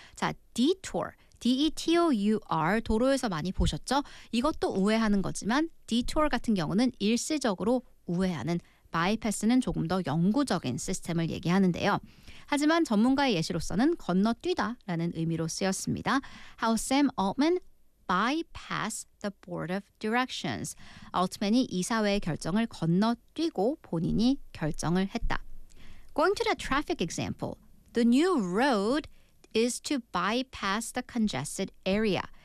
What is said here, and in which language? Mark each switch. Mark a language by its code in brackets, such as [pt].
[ko] 자, detour, D-E-T-O-U-R, 도로에서 많이 보셨죠? 이것도 우회하는 거지만 detour 같은 경우는 일시적으로 우회하는, bypass는 조금 더 영구적인 시스템을 얘기하는데요. 하지만 전문가의 예시로서는 건너뛰다 라는 의미로 쓰였습니다. [en] How Sam Altman bypass the board of directions. [ko] 알트맨이 이사회의 결정을 건너뛰고 본인이 결정을 했다. [en] Going to the traffic example, the new road is to bypass the congested area.